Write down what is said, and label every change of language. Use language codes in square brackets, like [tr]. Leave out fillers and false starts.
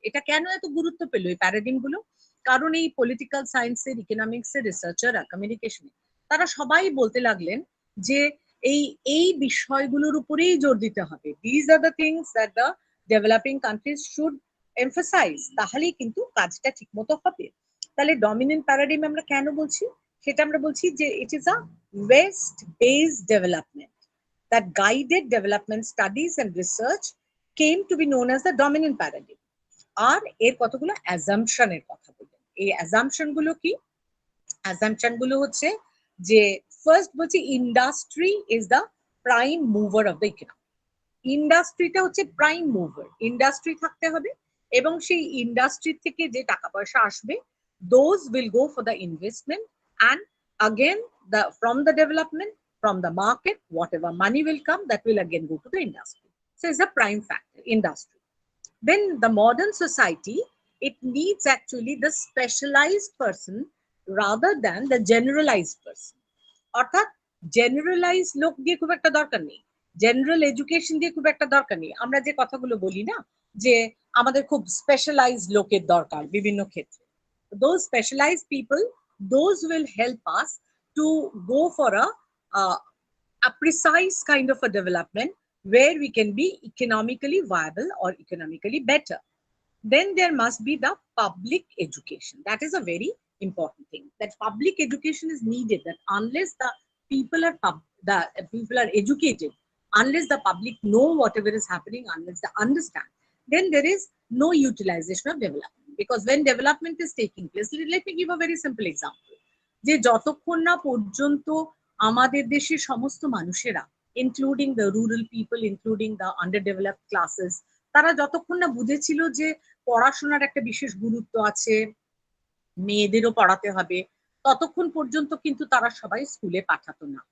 [bn] এটা কেন এত গুরুত্ব পেল এই প্যারাডিম গুলো? কারণ এই পলিটিক্যাল সায়েন্সের, ইকোনমিক্সের রিসার্চাররা, কমিউনিকেশনে, তারা সবাই বলতে লাগলেন যে এই বিষয়গুলোর উপরেই জোর দিতে হবে। [en] these are the things that the developing countries should emphasise, [bn] তাহলেই কিন্তু কাজটা ঠিকমতো হবে। তাহলে ডমিনেন্ট প্যারাডিম আমরা কেন বলছি? সেটা আমরা বলছি যে [en] It is a west based development, that guided development studies and research came to be known as the dominant paradigm. [bn] আর এর কতগুলো অ্যাজাম্পশনের কথা বলবেন। এই অ্যাজাম্পশন গুলো কি? অ্যাজাম্পশন গুলো হচ্ছে যে ফার্স্ট বলছি [en] Industry is the prime mover of the economy. [bn] ইন্ডাস্ট্রিটা হচ্ছে প্রাইম মুভার, ইন্ডাস্ট্রি থাকতে হবে, এবং সেই ইন্ডাস্ট্রি থেকে যে টাকা পয়সা আসবে, [en] Those will go for the investment, and again from the development, from the market, whatever money will come, that will again go to the industry. So it's a prime factor, industry. Then the modern society, it needs actually the specialized person rather than the generalized person. [bn] অর্থাৎ generalised লোক দিয়ে খুব একটা দরকার নেই, general education দিয়ে খুব একটা দরকার নেই। আমরা যে কথাগুলো বলি না যে আমাদের খুব স্পেশালাইজড লোকের দরকার বিভিন্ন ক্ষেত্রে, [en] those specialized people, those will help us to go for a precise kind of a development where we can be economically viable or economically better. Then there must be the public education. That is a very important thing, that public education is needed, that unless the people are educated, unless the public know whatever is happening, unless they understand, then there is no utilization of development. Because when development is taking place, let me give a very simple example, [bn] যে যতক্ষণ না পর্যন্ত আমাদের দেশের সমস্ত মানুষেরা, [en] including the rural people, including the underdeveloped classes, [bn] তারা যতক্ষণ না বুঝেছিল যে পড়াশোনার একটা বিশেষ গুরুত্ব আছে, মেয়েদেরও পড়াতে হবে, ততক্ষণ পর্যন্ত কিন্তু তারা সবাই স্কুলে পাঠাতো না।